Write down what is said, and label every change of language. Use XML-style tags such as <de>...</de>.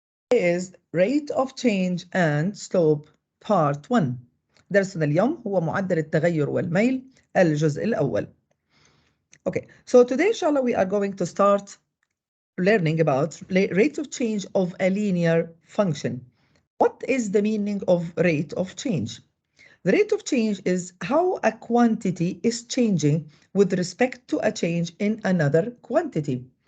<en>is rate of change and slope part 1.</en> <ar>درسنا اليوم هو معدل التغير والميل الجزء الأول.</ar> <en>Okay, so today inshallah we are going to start learning about rate of change of a linear function. What is the meaning of rate of change? The rate of change is how a quantity is changing with respect to a change in another quantity.</en>